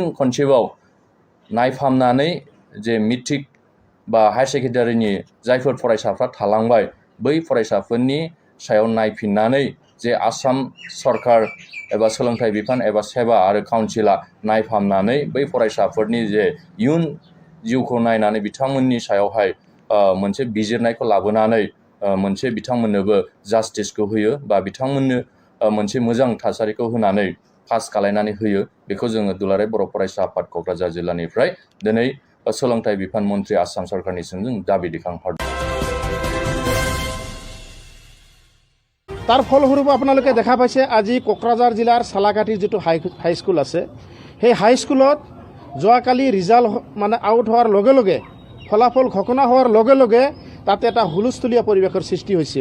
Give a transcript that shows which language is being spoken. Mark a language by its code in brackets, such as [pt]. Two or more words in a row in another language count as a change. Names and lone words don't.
[brx] खनसेबाव नायफामनानै जे मेट्रिक बा हायार सेकेन्डारिनि जायफोर फरायसाफ्रा थालांबाय बै फरायसाफोरनि सायाव नायफिननानै जे आसाम सरकार एबा सोलोंथाइ बिफान एबा सेबा आरो काउन्सिला नायफामनानै बै फरायसाफोरनि जे इयुन जिउखौ नायनानै बिथांमोननि सायावहाय मोनसे बिजिरनायखौ लाबोनानै मोनसे बिथांमोननोबो जास्टिसखौ होयो बा बिथांमोननो मोनसे मोजां थासारिखौ होनानै पास खालामनानै होयो। बेखौ जोङो दुलाराय बर' फरायसा आफाद क'क्राझार जिल्लानिफ्राय दिनै सोलोंथाइ बिफान मन्थ्रि आसाम सरकारनिसिम जों दाबि दैखांहरदों। [as] তাৰ ফলস্বৰূপে আপোনালোকে দেখা পাইছে আজি কোকৰাঝাৰ জিলাৰ সালাকাটিৰ যিটো হাইস্কুল আছে, সেই হাইস্কুলত যোৱাকালি ৰিজাল্ট আউট হোৱাৰ লগে লগে ফলাফল ঘোষণা হোৱাৰ লগে লগে তাতে এটা হুলস্থুলীয়া পৰিৱেশৰ সৃষ্টি হৈছিল।